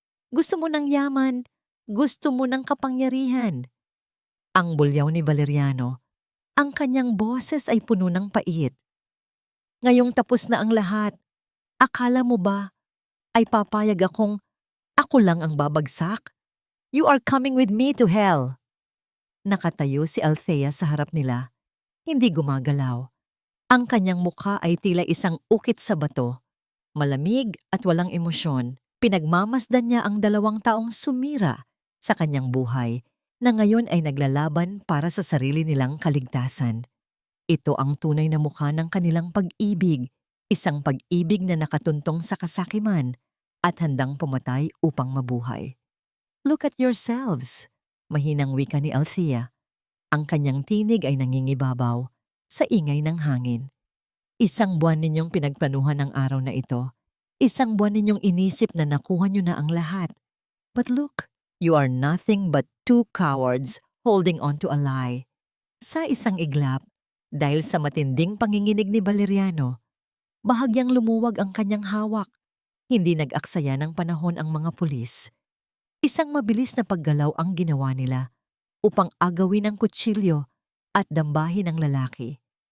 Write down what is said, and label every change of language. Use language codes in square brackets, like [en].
[tl] Gusto mo ng yaman, gusto mo ng kapangyarihan. Ang bulyaw ni Valeriano, ang kanyang boses ay puno ng pait. Ngayong tapos na ang lahat, akala mo ba ay papayag akong ako lang ang babagsak? [en] You are coming with me to hell. [tl] Nakatayo si Althea sa harap nila, hindi gumagalaw. Ang kanyang mukha ay tila isang ukit sa bato. Malamig at walang emosyon, pinagmamasdan niya ang 2 taong sumira sa kanyang buhay na ngayon ay naglalaban para sa sarili nilang kaligtasan. Ito ang tunay na mukha ng kanilang pag-ibig, isang pag-ibig na nakatuntong sa kasakiman at handang pumatay upang mabuhay. [en] Look at yourselves, [tl] mahinang wika ni Althea. Ang kanyang tinig ay nangingibabaw sa ingay ng hangin. Isang buwan ninyong pinagplanuhan ang araw na ito. Isang buwan ninyong inisip na nakuha nyo na ang lahat. [en] But look, you are nothing but two cowards holding on to a lie. [tl] Sa isang iglap, dahil sa matinding panginginig ni Valeriano, bahagyang lumuwag ang kanyang hawak. Hindi nag-aksaya ng panahon ang mga pulis. Isang mabilis na paggalaw ang ginawa nila upang agawin ang kutsilyo at dambahin ang lalaki.